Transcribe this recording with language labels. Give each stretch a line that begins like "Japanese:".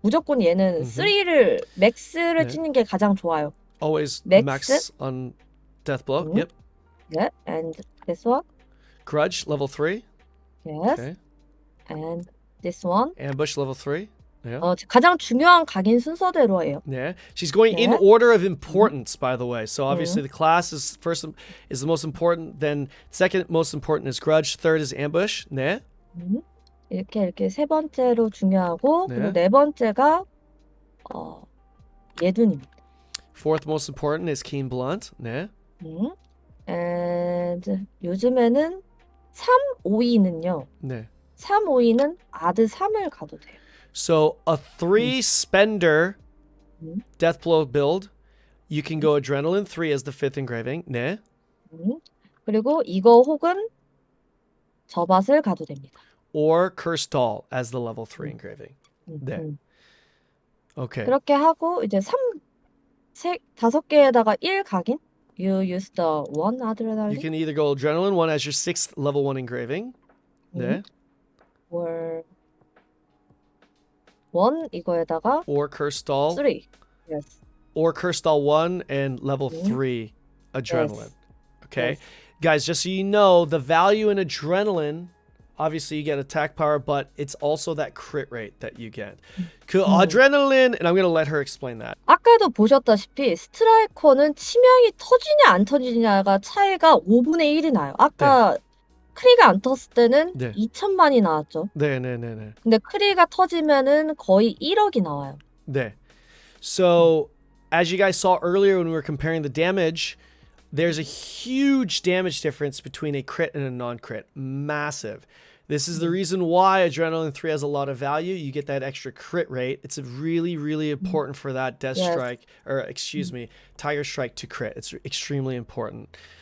Korean: 무조건 얘는 3를 맥스를 찍는 게 가장 좋아요.
English: Always Max on Deathblow. Yep. Yeah, and this one. Grudge level 3. Yes. Okay. And this one. Ambush level 3. Yeah.
Korean: 가장 중요한 각인 순서대로 해요.
English: Yeah. She's going in order of importance, by the way. So obviously the class is the most important. Then second most important is Grudge. Third is Ambush.
Korean: 네. 이렇게 세 번째로 중요하고 그리고 네 번째가 예둔입니다.
English: Fourth most important is Keen Blunt.
Korean: 네.
English: And
Korean: 요즘에는 3, 5위는요. 네. 3, 5위는 아드 3을 가도 돼요.
English: So a 3 spender Deathblow build, you can go Adrenaline 3 as the 5th engraving.
Korean: 네. 그리고 이거 혹은 저밭을 가도 됩니다.
English: Or Cursed Doll as the level 3 engraving.
Korean: 네.
English: Okay.
Korean: 그렇게 하고 이제 5개에다가 1 각인.
English: You use the 1 adrenaline. You can either go Adrenaline 1 as your 6th level 1 engraving.
Korean: 네.
English: Or
Korean: 1 이거에다가
English: Or Cursed Doll. 3. Yes. Or Cursed Doll 1 and level 3 Adrenaline. Yes. Okay. Yes. Guys, just so you know, the value in Adrenaline, obviously you get attack power, but it's also that crit rate that you get.
Korean: 그
English: Adrenaline, and I'm going to let her explain that.
Korean: 아까도 보셨다시피 스트라이커는 치명이 터지냐 안 터지냐가 차이가 5분의 1이 나요. 아까 크리가 안 떴을 때는 2천만이 나왔죠. 네. 근데 크리가 터지면은 거의 1억이 나와요. 네.
English: So, as you guys saw earlier when we were comparing the damage, there's a huge damage difference between a crit and a non-crit. Massive. This is the reason why Adrenaline 3 has a lot of value. You get that extra crit rate. It's really, really important for that Death Strike, or excuse me, Tiger Strike to crit. It's extremely important.